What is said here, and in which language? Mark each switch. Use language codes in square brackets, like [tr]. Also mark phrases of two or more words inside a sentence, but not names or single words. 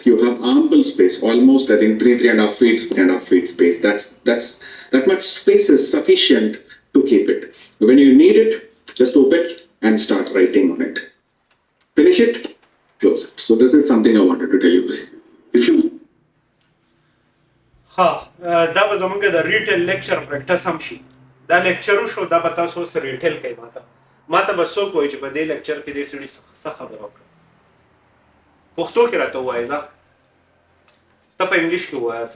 [en] You have ample space, almost, I think, 3.5 feet space. That much space is sufficient to keep it. When you need it, just open it and start writing on it. Finish it, close it. So this is something I wanted to tell you. If you [ps] دا به زمونږ د [en] retell lecture practice [ps] هم شي. دا لیکچر شو، دا به تاسو اوس ریټیل کوي. ماته به څوک وایي چې په دې لیکچر کې دې سړي څه خبره وکړه. پښتو کې راته ووایي، ته په انګلیش کې ووایاست.